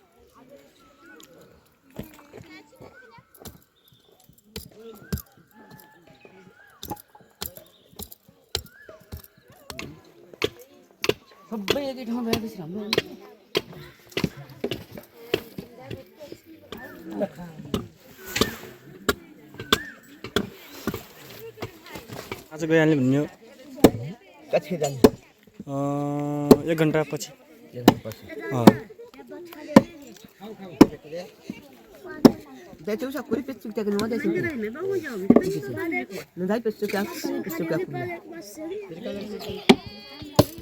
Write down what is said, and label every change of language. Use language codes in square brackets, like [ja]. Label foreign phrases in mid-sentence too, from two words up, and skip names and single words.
[ne] सबै एकै ठाउँ भएपछि राम्रो हुन्छ आज गइहाल्ने भन्ने हो कति जान्छ 1 घन्टा पछि [it] Dai usa quel pezzo che non adesso. Non dai pezzo che